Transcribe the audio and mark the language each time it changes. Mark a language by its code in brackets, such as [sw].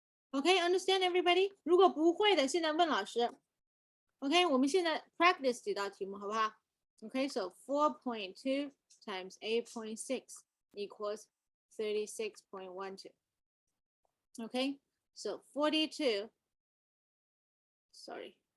[en] Okay, understand everybody? [zh] 如果不会的，现在问老师。 [en] OK， [zh] 我们现在 [en] practice [zh] 几道题目，好不好 [en] ？OK， so 4.2 times 8.6 equals 36.12. Okay, so 42. Sorry.